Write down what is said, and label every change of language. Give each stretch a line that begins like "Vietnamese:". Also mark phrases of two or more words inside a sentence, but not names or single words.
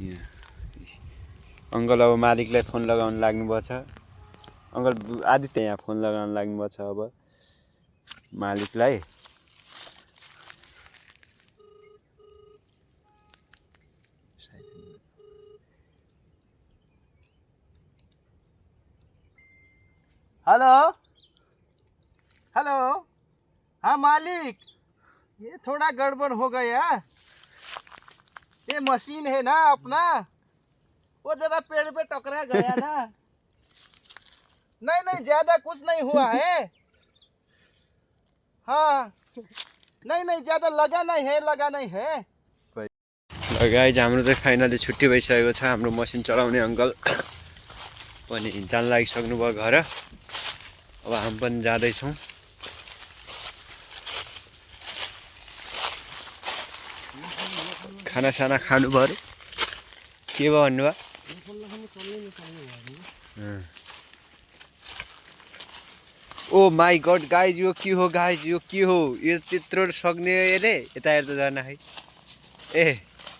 Nepali: यहाँ अङ्कल अब मालिकलाई फोन लगाउन लाग्नुभएको छ अङ्कल आदित्य यहाँ फोन लगाउन लाग्नुभएको छ अब मालिकलाई
Hindi: हेलो हेलो हाँ मालिक, ये थोड़ा गड़बड़ हो गया। ये मशीन है ना अपना, वो जरा पेड़ पे टकरा गया ना। नहीं नहीं ज्यादा कुछ नहीं हुआ है। हाँ नहीं नहीं ज्यादा लगा नहीं है
Nepali: गाइज हाम्रो चाहिँ फाइनली छुट्टी भइसकेको छ हाम्रो मसिन चलाउने अङ्कल पनि जान लागिसक्नु भयो घर अब हामी पनि जाँदैछौँ खाना साना खानु पर्यो के भयो भन्नुभयो
English: Oh my God
Nepali: गाइज यो के हो गाइज यो के हो यो त्यत्रो सक्ने यसले यता हेर्दा जान है ए